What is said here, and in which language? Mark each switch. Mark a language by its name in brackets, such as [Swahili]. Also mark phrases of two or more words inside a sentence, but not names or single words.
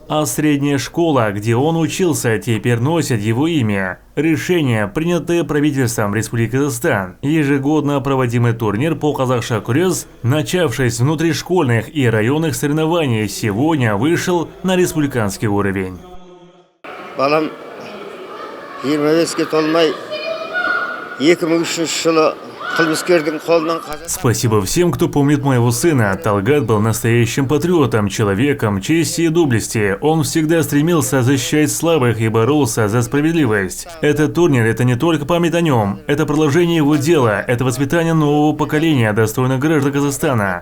[Russian] А средняя школа, где он учился, теперь носит его имя. Решение, принятое правительством Республики Казахстан, ежегодно проводимый турнир по Казахша Күрес, начавшись с внутришкольных и районных соревнований, сегодня вышел на республиканский уровень. [Kazakh] Балам 25-ке толмай 2003 жылы [Russian] Спасибо всем, кто помнит моего сына. Талгат был настоящим патриотом, человеком чести и доблести. Он всегда стремился защищать слабых и боролся за справедливость. Этот турнир – это не только память о нем, это продолжение его дела, это воспитание нового поколения достойных граждан Казахстана.